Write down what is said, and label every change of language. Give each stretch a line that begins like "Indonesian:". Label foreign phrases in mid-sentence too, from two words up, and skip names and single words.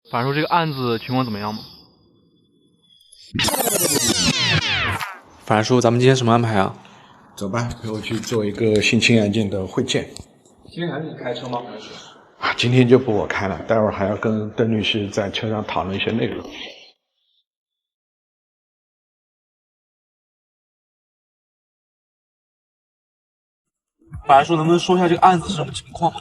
Chinese: 法叔，这个案子情況怎麼樣嗎？法叔，咱們今天什麼安排啊？走吧，陪我去做一個性侵案件的會見。今天還是你開車嗎？今天就不我開了，待會兒還要跟鄧律師在車上討論一些內容。法叔，能不能說一下這個案子是什麼情況？